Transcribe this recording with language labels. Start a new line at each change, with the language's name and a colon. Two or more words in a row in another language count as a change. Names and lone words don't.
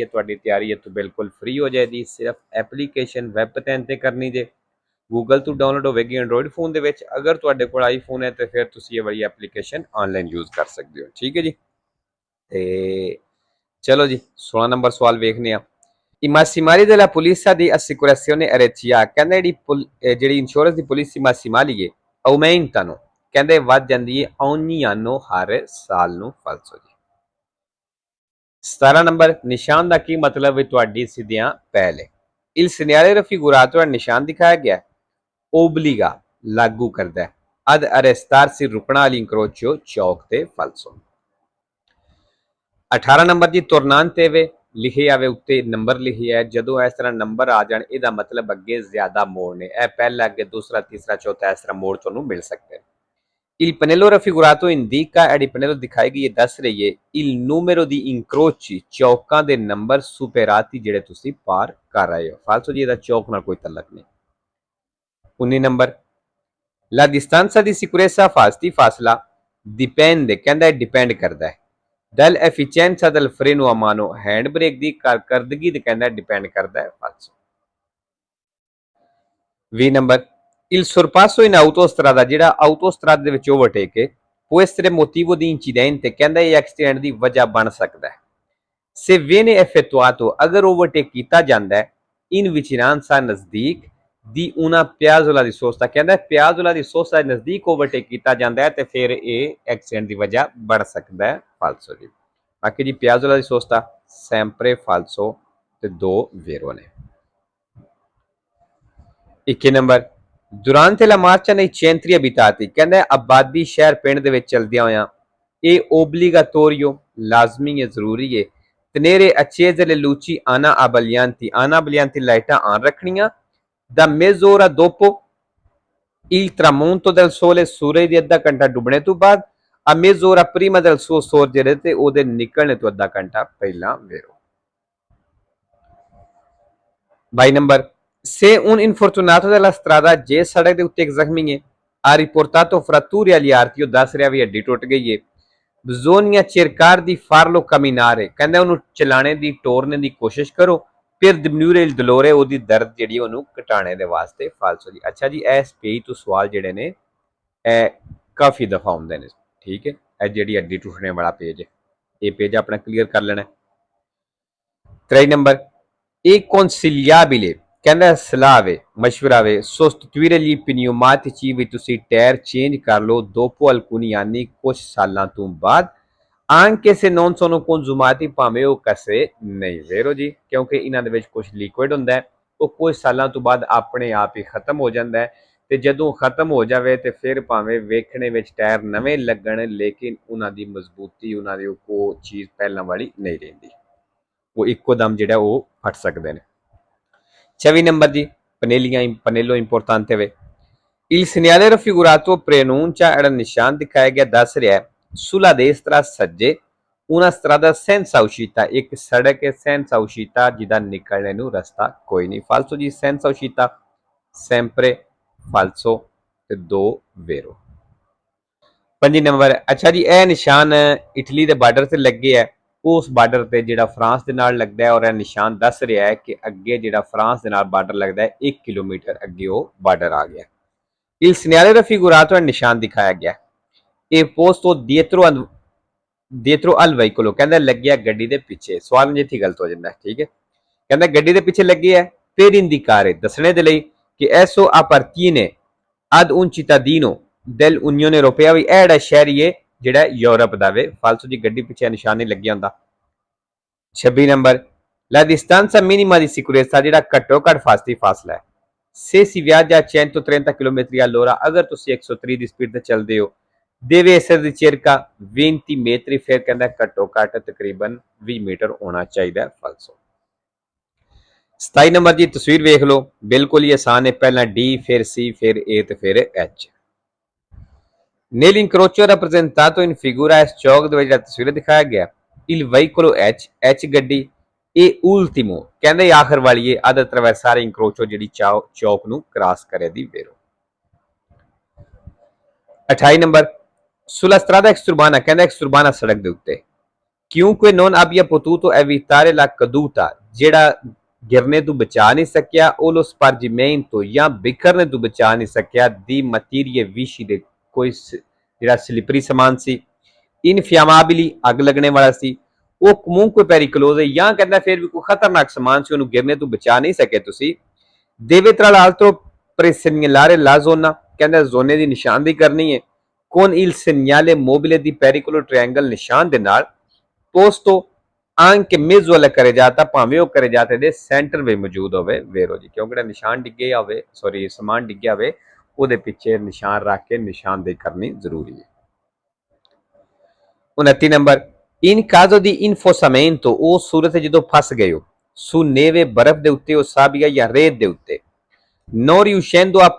Punjabi: ਤੁਹਾਡੀ ਤਿਆਰੀ ਇੱਥੋਂ ਬਿਲਕੁਲ ਫ੍ਰੀ ਹੋ ਜਾਏਗੀ। ਸਿਰਫ
English: application web
Punjabi: 'ਤੇ ਕਰਨੀ ਜੇ, ਗੂਗਲ ਤੋਂ ਡਾਊਨਲੋਡ ਹੋਵੇਗੀ
English: Android phone
Punjabi: ਦੇ ਵਿੱਚ। ਅਗਰ ਤੁਹਾਡੇ ਕੋਲ ਆਈਫੋਨ ਹੈ ਤਾਂ ਫਿਰ ਤੁਸੀਂ ਇਹ ਵਾਲੀ
English: application online use
Punjabi: ਕਰ ਸਕਦੇ ਹੋ। ਠੀਕ ਹੈ ਜੀ। ਤੇ ਚਲੋ ਜੀ 16 ਨੰਬਰ ਸਵਾਲ ਵੇਖਨੇ ਆ।
Italian: I massimali della polizia di assicurazione RCA
Punjabi: ਕਹਿੰਦੇ ਜਿਹੜੀ ਇੰਸ਼ੋਰੈਂਸ ਦੀ ਪਾਲਿਸੀ
Italian: massimali
Punjabi: ਹੈ
Italian: aumentano,
Punjabi: ਕਹਿੰਦੇ ਵੱਧ ਜਾਂਦੀ ਹੈ
Italian: ogni anno,
Punjabi: ਹਰ ਸਾਲ ਨੂੰ। ਫਾਲਸੋ ਜੀ। 17 ਨੰਬਰ ਨਿਸ਼ਾਨ ਦਾ ਕੀ ਮਤਲਬ ਹੈ? ਤੁਹਾਡੀ ਸਿੱਧਿਆਂ ਪਹਿਲੇ
Italian: il segnale raffigurato
Punjabi: ਹੈ ਨਿਸ਼ਾਨ ਦਿਖਾਇਆ ਗਿਆ, obbliga ਲਾਗੂ ਕਰਦਾ ਹੈ,
Italian: ad arrestarsi
Punjabi: ਰੁਕਣਾ all'incrocio ਚੌਕ ਤੇ। ਫਾਲਸੋ। 18 ਨੰਬਰ ਜੀ ਤੁਰਨਾਂਤੇ ਵੇ ਲਿਖੇ ਆਵੇ ਉੱਤੇ ਨੰਬਰ ਲਿਖੇ ਹੈ, ਜਦੋਂ ਇਸ ਤਰ੍ਹਾਂ ਨੰਬਰ ਆ ਜਾਣ ਇਹਦਾ ਮਤਲਬ ਅੱਗੇ ਜ਼ਿਆਦਾ ਮੋੜ ਨੇ। ਇਹ ਪਹਿਲਾ ਅੱਗੇ ਦੂਸਰਾ ਤੀਸਰਾ ਚੌਥਾ ਇਸ ਤਰ੍ਹਾਂ ਮੋੜ ਤੁਹਾਨੂੰ ਮਿਲ ਸਕਦੇ ਨੇ।
Italian: Il pannello raffigurato indica,
Punjabi: ਜਿਹੜੀ ਪਨੇਲੋ ਦਿਖਾਈ ਗਈ ਹੈ ਦੱਸ ਰਹੀ ਹੈ
Italian: il numero di incroci,
Punjabi: ਚੌਕਾਂ ਦੇ ਨੰਬਰ superati ਜਿਹੜੇ ਤੁਸੀਂ ਪਾਰ ਕਰ ਰਹੇ ਹੋ। ਫਾਲਸੋ ਜੀ, ਇਹਦਾ ਚੌਕ ਨਾਲ ਕੋਈ ਤਲਕ ਨਹੀਂ। 19 ਨੰਬਰ
Italian: la distanza di sicurezza
Punjabi: ਫਾਸਤੀ ਫਾਸਲਾ dipende, ਕਹਿੰਦਾ ਡਿਪੈਂਡ ਕਰਦਾ ਹੈ
Italian: dall'efficienza del freno a mano,
English: hand brake
Punjabi: ਦੀ ਕਾਰਕਰਦਗੀ ਤੇ ਕਹਿੰਦਾ ਡਿਪੈਂਡ ਕਰਦਾ ਹੈ। ਫਾਲਸੋ।
Italian: 20 ਨੰਬਰ il sorpasso in autostrada,
Punjabi: ਜਿਹੜਾ ਆਟੋਸਟਰਾਦਾ ਦੇ ਵਿੱਚ ਓਵਰਟੇਕ ਹੈ
Italian: può essere motivo di incidente,
Punjabi: ਕਹਿੰਦਾ ਇਹ ਐਕਸੀਡੈਂਟ ਦੀ ਵਜ੍ਹਾ ਬਣ ਸਕਦਾ ਹੈ।
Italian: se viene effettuato,
Punjabi: ਅਗਰ ਓਵਰਟੇਕ ਕੀਤਾ ਜਾਂਦਾ ਹੈ
Italian: in vicinanza,
Punjabi: ਨਜ਼ਦੀਕ ਦੀ
Italian: una piazzola di sosta,
Punjabi: ਕਹਿੰਦਾ
Italian: piazzola di sosta
Punjabi: ਦੇ ਨਜ਼ਦੀਕ ਓਵਰਟੇਕ ਕੀਤਾ ਜਾਂਦਾ ਹੈ ਤੇ ਫਿਰ ਇਹ ਐਕਸੀਡੈਂਟ ਦੀ ਵਜ੍ਹਾ ਬਣ ਸਕਦਾ ਹੈ। ਫਾਲਸੋ ਜੀ। ਬਾਕੀ ਜੀ
Italian: piazzola di sosta sempre falso
Punjabi: ਤੇ 2 vero ਨੇ।
Italian: 21 ਨੰਬਰ durante la marcia nei centri abitati,
Punjabi: ਕਹਿੰਦਾ ਆਬਾਦੀ ਸ਼ਹਿਰ ਪਿੰਡ ਦੇ ਵਿੱਚ ਚਲਦਿਆਂ ਹੋਇਆਂ ਇਹ obbligatorio ਲਾਜ਼ਮੀ ਹੈ, ਜ਼ਰੂਰੀ ਹੈ
Italian: tenere accese le luci ana abbaglianti
Punjabi: ਲਾਈਟਾਂ ਆਨ ਰੱਖਣੀਆਂ
Italian: da mezz'ora dopo il tramonto del sole,
Punjabi: ਸੂਰਜ ਦੇ ਅੱਧਾ ਘੰਟਾ ਡੁੱਬਣੇ ਤੋਂ ਬਾਅਦ
Italian: a mezz'ora prima del suo sorgere,
Punjabi: ਤੇ ਉਹਦੇ ਨਿਕਲਣੇ ਤੋਂ ਅੱਧਾ ਘੰਟਾ ਪਹਿਲਾਂ। ਵੇਰੋ।
Italian: 22 ਨੰਬਰ se un infortunato della strada,
Punjabi: ਜੇ ਸੜਕ ਦੇ ਉੱਤੇ ਇੱਕ ਜ਼ਖਮੀ ਹੈ
Italian: ha riportato fratture agli arti,
Punjabi: ਉਹ ਦੱਸ ਰਿਹਾ ਵੀ ਹੱਡੀ ਟੁੱਟ ਗਈ ਹੈ
Italian: bisogna cercare di farlo camminare,
Punjabi: ਕਹਿੰਦਾ ਉਹਨੂੰ ਚਲਾਣੇ ਦੀ ਟੋਰਨੇ ਦੀ ਕੋਸ਼ਿਸ਼ ਕਰੋ
Italian: per diminuire il dolore,
Punjabi: ਉਹਦੀ ਦਰਦ ਜਿਹੜੀ ਉਹਨੂੰ ਘਟਾਣੇ ਦੇ ਵਾਸਤੇ। ਫਾਲਸੋ ਜੀ। ਅੱਛਾ ਜੀ, ਇਸ ਪੇਜ ਤੋਂ ਸਵਾਲ ਜਿਹੜੇ ਨੇ ਇਹ ਕਾਫੀ ਦਫਾ ਹੁੰਦੇ ਨੇ। ਠੀਕ ਹੈ। ਇਹ ਜਿਹੜੀ ਹੱਡੀ ਟੁੱਟਣੇ ਵਾਲਾ ਪੇਜ ਹੈ, ਇਹ ਪੇਜ ਆਪਣਾ ਕਲੀਅਰ ਕਰ ਲੈਣਾ। 23 ਨੰਬਰ ਇਹ consigliabile, ਕਹਿੰਦਾ ਸਲਾਹ ਵੇ ਮਸ਼ਵਰਾ ਵੇ
Italian: sostituire gli pneumatici,
Punjabi: ਵੀ ਤੁਸੀਂ ਟਾਇਰ ਚੇਂਜ ਕਰ ਲਓ
Italian: dopo alcuni anni,
Punjabi: ਕੁਝ ਸਾਲਾਂ ਤੋਂ ਬਾਅਦ
Italian: anche se non sono consumati,
Punjabi: ਭਾਵੇਂ ਉਹ ਕਸੇ ਨਹੀਂ। ਵੇਰੋ ਜੀ, ਕਿਉਂਕਿ ਇਹਨਾਂ ਦੇ ਵਿੱਚ ਕੁਝ ਲਿਕੁਇਡ ਹੁੰਦਾ ਹੈ, ਉਹ ਕੁਝ ਸਾਲਾਂ ਤੋਂ ਬਾਅਦ ਆਪਣੇ ਆਪ ਹੀ ਖਤਮ ਹੋ ਜਾਂਦਾ ਹੈ ਤੇ ਜਦੋਂ ਖਤਮ ਹੋ ਜਾਵੇ ਤੇ ਫਿਰ ਭਾਵੇਂ ਵੇਖਣੇ ਵਿੱਚ ਟਾਇਰ ਨਵੇਂ ਲੱਗਣ, ਲੇਕਿਨ ਉਹਨਾਂ ਦੀ ਮਜ਼ਬੂਤੀ, ਉਹਨਾਂ ਦੀ ਉਹ ਚੀਜ਼ ਪਹਿਲਾਂ ਵਾਲੀ ਨਹੀਂ ਰਹਿੰਦੀ, ਉਹ ਇੱਕੋ ਦਮ ਜਿਹੜਾ ਉਹ ਫਟ ਸਕਦੇ ਨੇ।
Italian: 24
Punjabi: ਨੰਬਰ ਜੀ
Italian: pannello importante ਵੇ il segnale raffigurato preannuncia,
Punjabi: ਜਿਹੜਾ ਨਿਸ਼ਾਨ ਦਿਖਾਇਆ ਗਿਆ ਦੱਸ ਰਿਹਾ
Italian: sulla destra,
Punjabi: ਸੱਜੇ
Italian: una strada senza uscita,
Punjabi: ਇੱਕ ਸੜਕ ਹੈ
Italian: senza uscita,
Punjabi: ਜਿਹਦਾ ਨਿਕਲਣੇ ਨੂੰ ਰਸਤਾ ਕੋਈ ਨਹੀਂ। ਫਾਲਸੋ ਜੀ।
Italian: senza uscita sempre falso ਤੇ 2 vero।
Punjabi: 25 ਨੰਬਰ ਅੱਛਾ ਜੀ, ਇਹ ਨਿਸ਼ਾਨ ਇਟਲੀ ਦੇ ਬਾਰਡਰ ਤੇ ਲੱਗੇ ਹੈ, ਉਸ ਬਾਰਡਰ ਤੇ ਜਿਹੜਾ ਫਰਾਂਸ ਦੇ ਨਾਲ ਲੱਗਦਾ ਹੈ ਔਰ ਇਹ ਨਿਸ਼ਾਨ ਦੱਸ ਰਿਹਾ ਹੈ ਕਿ ਅੱਗੇ ਜਿਹੜਾ ਫਰਾਂਸ ਦੇ ਨਾਲ ਬਾਰਡਰ ਲੱਗਦਾ ਹੈ 1 ਕਿਲੋਮੀਟਰ ਅੱਗੇ ਉਹ ਬਾਰਡਰ ਆ ਗਿਆ।
Italian: il segnale raffigurato,
Punjabi: ਨਿਸ਼ਾਨ ਦਿਖਾਇਆ ਗਿਆ ਇਹ
Italian: posto dietro al veicolo,
Punjabi: ਕਹਿੰਦਾ ਲੱਗਿਆ ਗੱਡੀ ਦੇ ਪਿੱਛੇ। ਸਵਾਲ ਜਿੱਥੇ ਗਲਤ ਹੋ ਜਾਂਦਾ ਹੈ। ਠੀਕ ਹੈ। ਕਹਿੰਦਾ ਗੱਡੀ ਦੇ ਪਿੱਛੇ ਲੱਗੇ ਹੈ
Italian: per indicare
Punjabi: ਦੱਸਣੇ ਦੇ ਲਈ ਕਿ
Italian: esso appartiene ad un cittadino dell'Unione Europea
Punjabi: ਵੀ ਇਹ ਜਿਹੜਾ ਸ਼ਹਿਰੀ ਹੈ ਜਿਹੜਾ ਯੂਰਪ ਦਾ ਵੇ ਫਾਲਤੂ ਦੀ ਗੱਡੀ ਪਿੱਛੇ ਨਿਸ਼ਾਨ ਨਹੀਂ ਲੱਗਿਆ ਹੁੰਦਾ 26 ਨੰਬਰ
Italian: la distanza minima di sicurezza
Punjabi: ਜਿਹੜਾ ਘੱਟੋ ਘੱਟ ਫਾਸਲਾ ਹੈ
Italian: se si viaggia a 130 km all'ora
Punjabi: ਅਗਰ ਤੁਸੀਂ 130 ਦੀ ਸਪੀਡ ਤੇ ਚੱਲਦੇ ਹੋ
Italian: deve essere di circa 20 metri
Punjabi: ਫਿਰ ਕਹਿੰਦਾ ਘੱਟੋ ਘੱਟ ਤਕਰੀਬਨ 20 ਮੀਟਰ ਹੋਣਾ ਚਾਹੀਦਾ ਹੈ ਫਾਲਸੋ 27 ਨੰਬਰ ਦੀ ਤਸਵੀਰ ਵੇਖ ਲਓ ਬਿਲਕੁਲ ਹੀ ਆਸਾਨ ਹੈ ਪਹਿਲਾਂ ਡੀ ਫਿਰ ਸੀ ਫਿਰ ਏ ਤੇ ਫਿਰ ਐਚ
Italian: nell'incrocio rappresentato in figura
Punjabi: ਇਸ ਚੌਕ ਦੇ ਵਿੱਚ ਤਸਵੀਰ ਦਿਖਾਇਆ ਗਿਆ
Italian: il veicolo H
Punjabi: ਗੱਡੀ ਇਹ ultimo ਕਹਿੰਦੇ ਆਖਰ ਵਾਲੀ ਹੈ
Italian: ad attraversare incrocio
Punjabi: ਜਿਹੜੀ ਚੌਕ ਨੂੰ ਕ੍ਰਾਸ ਕਰੇ ਦੀ ਵੇਰੋ 28 ਨੰਬਰ
Italian: sulla strada exurbana
Punjabi: ਕਹਿੰਦਾ exurbana ਸੜਕ ਦੇ ਉੱਤੇ
Italian: chiunque non abbia potuto evitare la caduta
Punjabi: ਜਿਹੜਾ ਗਿਰਨੇ ਤੋਂ ਬਚਾ ਨਹੀਂ ਸਕਿਆ ਉਹ
Italian: lo spargimento
Punjabi: ਜਾਂ ਬਿਖਰਨੇ ਤੋਂ ਬਚਾ ਨਹੀਂ ਸਕਿਆ ਦੀ
Italian: materie viscide
Punjabi: ਕੋਈ ਜਿਹੜਾ ਸਲਿਪਰੀ ਸਮਾਨ ਸੀ ਇਨਫਿਆਮਾਬਿਲੀ ਅੱਗ ਲੱਗਣੇ ਵਾਲਾ ਸੀ ਉਹ
Italian: comunque pericoloso
Punjabi: ਜਾਂ ਕਹਿੰਦਾ ਫਿਰ ਵੀ ਕੋਈ ਖਤਰਨਾਕ ਸਮਾਨ ਸੀ ਉਹਨੂੰ ਗਿਰਨੇ ਤੋਂ ਬਚਾ ਨਹੀਂ ਸਕੇ ਤੁਸੀਂ
Italian: deve tra l'altro presegnalare la zona
Punjabi: ਕਹਿੰਦਾ ਜ਼ੋਨੇ ਦੀ ਨਿਸ਼ਾਨਦੇਹੀ ਕਰਨੀ ਹੈ
Italian: con il segnale mobile di pericolo triangle
Punjabi: ਨਿਸ਼ਾਨ ਦੇ ਨਾਲ
Italian: posto anche mezzo alla carreggiata
Punjabi: ਭਾਵੇਂ ਉਹ carreggiata ਦੇ ਸੈਂਟਰ ਵਿੱਚ ਮੌਜੂਦ ਹੋਵੇ ਵੇਰੋ ਜੀ ਕਿਉਂਕਿ ਜਿਹੜਾ ਨਿਸ਼ਾਨ ਡਿੱਗਿਆ ਹੋਵੇ ਸੌਰੀ ਸਮਾਨ ਡਿੱਗਿਆ ਹੋਵੇ ਉਹਦੇ ਪਿੱਛੇ ਨਿਸ਼ਾਨ ਰੱਖ ਕੇ ਨਿਸ਼ਾਨਦੇਹੀ ਕਰਨੀ ਜ਼ਰੂਰੀ ਹੈ 29 ਨੰਬਰ
Italian: in caso di infossamento
Punjabi: ਉਹ ਸੂਰਤ ਜਦੋਂ ਫਸ ਗਏ ਹੋ
Italian: su neve
Punjabi: ਬਰਫ਼ ਦੇ ਉੱਤੇ ਉਹ ਸਾਬੀਆ ਜਾਂ ਰੇਤ ਦੇ ਉੱਤੇ
Italian: non riuscendo a